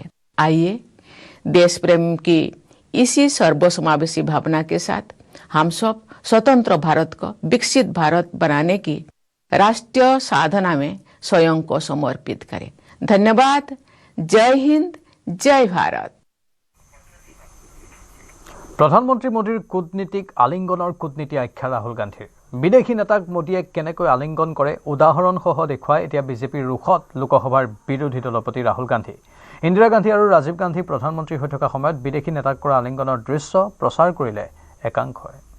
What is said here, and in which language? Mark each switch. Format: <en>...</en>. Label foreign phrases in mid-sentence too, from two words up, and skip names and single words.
<hi>आइए देश प्रेम की इसी सर्वसमावेशी भावना के साथ हम सब स्वतंत्र भारत को विकसित भारत बनाने की राष्ट्रीय साधना में स्वयं को समर्पित करें। धन्यवाद। जय हिंद, जय भारत।</hi> <as>প্ৰধানমন্ত্ৰী মোদীৰ কূটনীতিক আলিংগনৰ কূটনীতি আখ্যা ৰাহুল গান্ধীৰ। বিদেশী নেতাক মোদীয়ে কেনেকৈ আলিংগন কৰে উদাহৰণসহ দেখুৱাই এতিয়া বিজেপিৰ ৰুখত লোকসভাৰ বিৰোধী দলপতি ৰাহুল গান্ধী। ইন্দিৰা গান্ধী আৰু ৰাজীৱ গান্ধী প্ৰধানমন্ত্ৰী হৈ থকা সময়ত বিদেশী নেতাক কৰা আলিংগনৰ দৃশ্য প্ৰচাৰ কৰিলে একাংশই।</as>